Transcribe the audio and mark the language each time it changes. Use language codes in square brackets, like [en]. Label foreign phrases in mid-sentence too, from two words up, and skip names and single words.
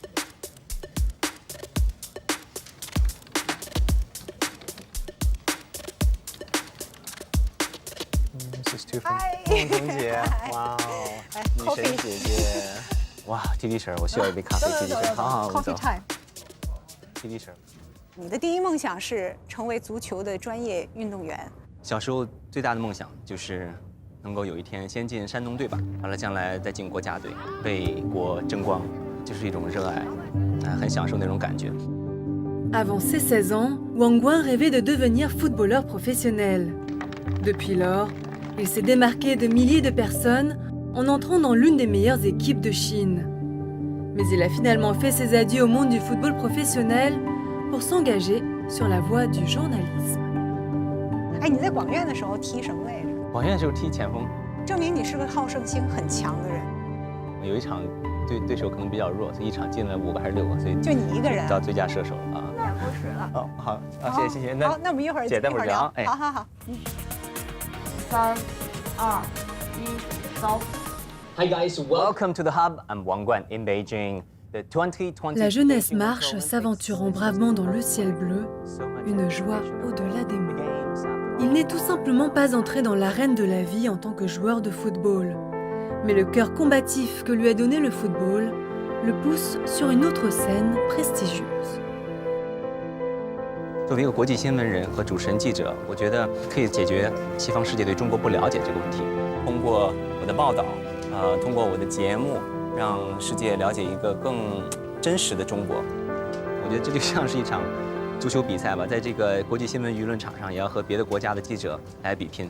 [en] This is too fun. [zh] 童姐，哇哦，女神姐姐，哇，T T 婶，我需要一杯咖啡。T T 婶，好，我们走。T T 婶，你的第一梦想是成为足球的专业运动员。小时候最大的梦想就是能够有一天先进山东队吧，完了将来再进国家队，为国争光，就是一种热爱，很享受那种感觉。 [fr] Avant ses 16 ans, Wang Guan rêvait de devenir footballeur professionnel. Depuis lors, il s'est démarqué de milliers de personnes en entrant dans l'une des meilleures équipes de Chine. Mais il a finalement fait ses adieux au monde du football professionnel pour s'engager sur la voie du journalisme. [zh] 哎，你在广院的时候踢什么来着？广院的时候踢前锋，证明你是个好胜心很强的人。有一场对手可能比较弱，所以一场进了5个还是6个，所以就你一个人到最佳射手了啊。两不使了。哦，好，谢谢。好，那我们一会儿姐待会儿聊。哎，好。 3、2、1，走。 [en] Hi guys, welcome to the hub. I'm Wang Guan in Beijing. The 2020. [fr] La jeunesse marche, s'aventurant bravement dans le ciel bleu, une joie au-delà des mots. Il n'est tout simplement pas entré dans l'arène de la vie en tant que joueur de football, mais le cœur combatif que lui a donné le football le pousse sur une autre scène prestigieuse. [zh] 作为一个国际新闻人和主持人记者，我觉得可以解决西方世界对中国不了解这个问题。通过我的报道，通过我的节目，让世界了解一个更真实的中国。我觉得这就像是一场足球比赛吧，在这个国际新闻舆论场上，也要和别的国家的记者来比拼。